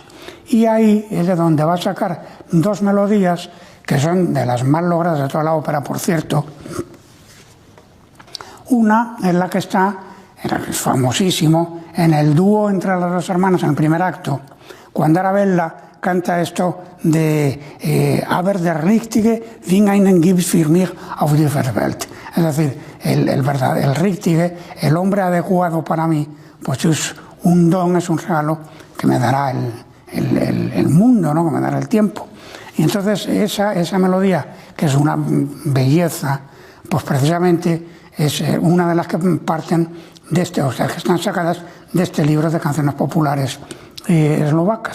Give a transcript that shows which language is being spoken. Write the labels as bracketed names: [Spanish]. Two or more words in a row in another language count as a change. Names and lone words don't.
[Spanish] Y ahí es de donde va a sacar dos melodías que son de las más logradas de toda la ópera, por cierto. Una es la que está, es famosísimo, en el dúo entre las dos hermanas en el primer acto, cuando Arabella canta esto de [German] Aber der Richtige fing einen Gips für mich auf die Welt. [Spanish] Es decir, el Richtige, el hombre adecuado para mí, pues es un don, es un regalo que me dará el mundo, ¿no? Que me dará el tiempo. Y entonces esa melodía, que es una belleza, pues precisamente es una de las que parten de o sea, que están sacadas de este libro de canciones populares eslovacas.